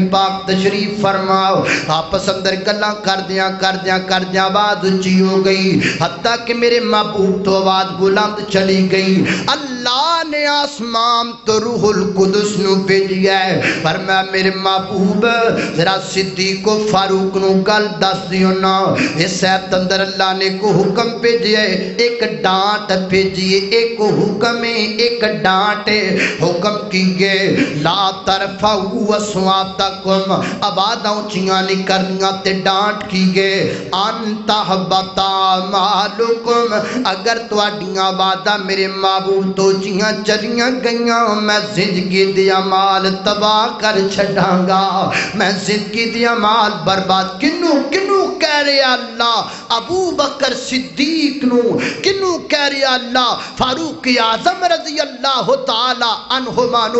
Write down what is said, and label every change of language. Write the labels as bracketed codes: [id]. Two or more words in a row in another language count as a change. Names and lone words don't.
[pa] پاک تشریف فرماؤ آپس اندر گلاں کر دیاں آواز اونچی ہو گئی حتیٰ کہ میرے محبوب تو آواز بلند چلی گئی اللہ نے آسمان تو روح القدس نو بھیجیا ہے، فرمایا میرے محبوب ذرا صدیق و فاروق نو گل دس دیو نا، اس ایت اندر اللہ نے کو حکم بھیجیا ہے، ایک ڈانٹ بھیجیے، ایک حکم ہے ایک ڈانٹ ہے، حکم کی گئے [ar] لا ترفعوا اصواتکم، [pa] آوازاں اونچیاں نہیں کرنیاں، تے ڈانٹ کی گئے [ar] ان تحبط [pa] اعمالکم، اگر تواڈیاں آوازاں میرے محبوب تو اونچیاں چلیاں گئیاں میں زندگی دی اعمال تباہ کر چھڈاں گا، میں زندگی دی اعمال برباد۔ کنوں کنوں کہہ رہے اللہ؟ ابو بکر صدیق نو، کنوں کہہ رہے اللہ؟ فاروق اعظم [ar] رضی اللہ تعالی عنہما [pa] نو۔